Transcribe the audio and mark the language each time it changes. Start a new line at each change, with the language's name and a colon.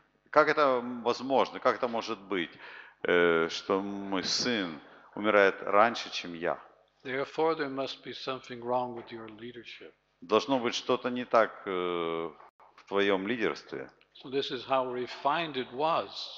Russian: Как это возможно, как это может быть, что мой сын умирает раньше, чем я?
English: Therefore, there must be something wrong with your leadership.
Russian: Должно быть что-то не так в твоем лидерстве.
English: So this is how refined it was.